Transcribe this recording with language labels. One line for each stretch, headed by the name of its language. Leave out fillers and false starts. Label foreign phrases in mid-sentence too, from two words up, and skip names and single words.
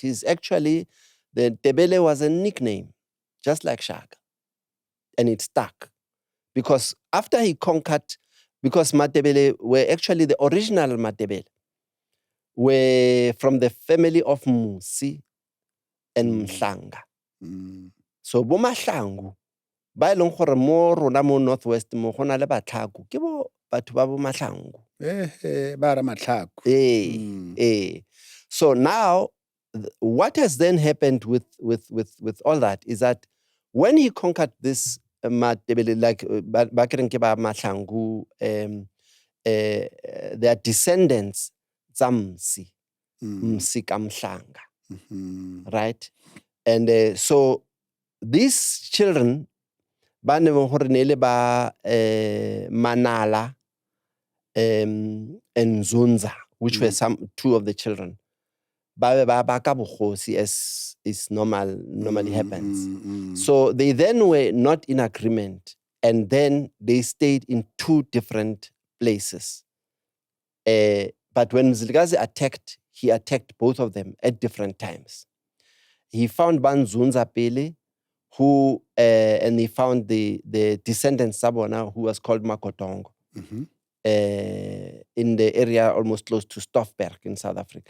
English: He's actually, the Ndebele was a nickname, just like Shaka. And it stuck. Because after he conquered, because Ndebele were actually the original Ndebele, were from the family of Musi and Mhlanga.
Tswana: So bo Mahlangu, ba eleng gore mo rona mo Northwest mo go na le Batlhaku ke bo batho ba bo Mahlangu. Ba ra Matlhaku.
English: So now what has then happened with all that is that when he conquered this Ndebele, like
Tswana: ba kereng ke ba Mahlangu,
English: their descendants
Tswana: tsa Msi ka Mhlanga,
English: right? And so these children,
Tswana: ba ne gore ne le ba
English: Manala and Zunza, which were two of the children,
Tswana: ba ka bogosi,
English: as is normally happens. So they then were not in agreement, and then they stayed in two different places. But when Mzilikazi attacked, he attacked both of them at different times. He found Banzunza Pele, who and he found the descendant Sabona, who was called Makotongo, in the area almost close to Stoffberg in South Africa.